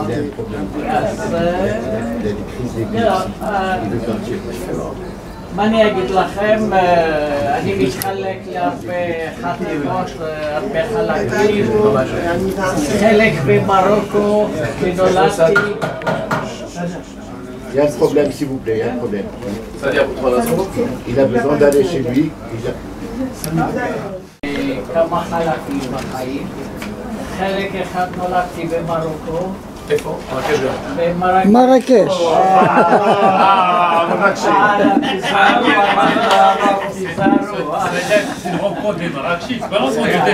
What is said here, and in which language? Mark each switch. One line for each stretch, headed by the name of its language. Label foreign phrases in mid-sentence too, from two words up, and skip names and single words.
Hebrew: אז מה אני אגיד לכם, אני מתחלק להרבה חטיבות, הרבה חלקים, חלק במרוקו, כשנולדתי.
French: Il y a un problème, s'il vous plaît, il y a un problème. Il a besoin d'aller chez lui.
Hebrew: כמה חלקים בחיים. חלק אחד נולדתי במרוקו. איפה? מרקש.
French: C'est une rencontre des Marrakechis, c'est pas l'ensemble